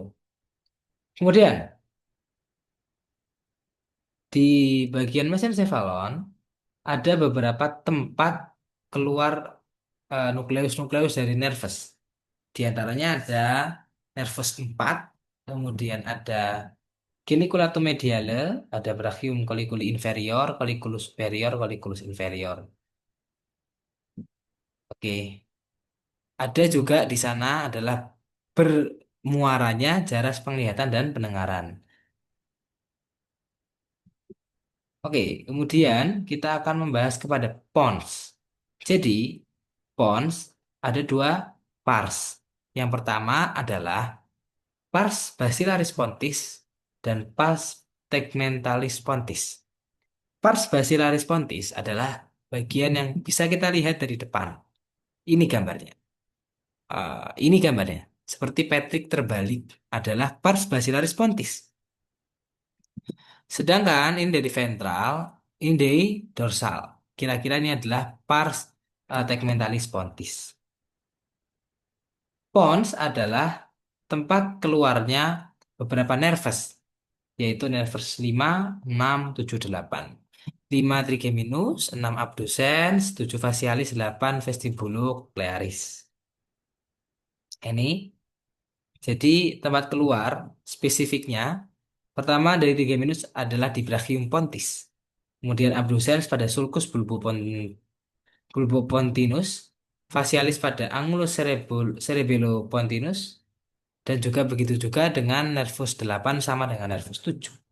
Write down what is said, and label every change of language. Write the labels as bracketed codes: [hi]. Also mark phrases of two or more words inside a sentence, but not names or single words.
[id] Kemudian di bagian mesencephalon ada beberapa tempat keluar nukleus-nukleus dari nervus. Di antaranya ada nervus 4, kemudian ada [la] Caliculatum mediale, [id] ada [la] brachium colliculi inferior, colliculus superior, colliculus inferior. [id] Oke, ada juga di sana adalah bermuaranya jaras penglihatan dan pendengaran. Oke, kemudian kita akan membahas kepada pons. Jadi, pons ada dua pars. Yang pertama adalah [la] pars basilaris pontis [id] dan [la] pars tegmentalis pontis. Pars basilaris pontis [id] adalah bagian yang bisa kita lihat dari depan. Ini gambarnya. Ini gambarnya. Seperti Patrick terbalik adalah [la] pars basilaris pontis. [id] Sedangkan ini dari ventral, ini dari dorsal. Kira-kira ini adalah [la] pars tegmentalis pontis. [id] Pons adalah tempat keluarnya beberapa nervus, yaitu nervus 5, 6, 7, 8. 5 trigeminus, 6 abducens, 7 facialis, 8 vestibulocochlearis. Ini jadi tempat keluar spesifiknya pertama dari trigeminus adalah di [la] brachium pontis. [id] Kemudian abducens pada [la] sulcus bulbopontinus, [id] facialis pada [la] angulus cerebellopontinus, [id] dan juga begitu juga dengan nervus 8 sama dengan nervus 7.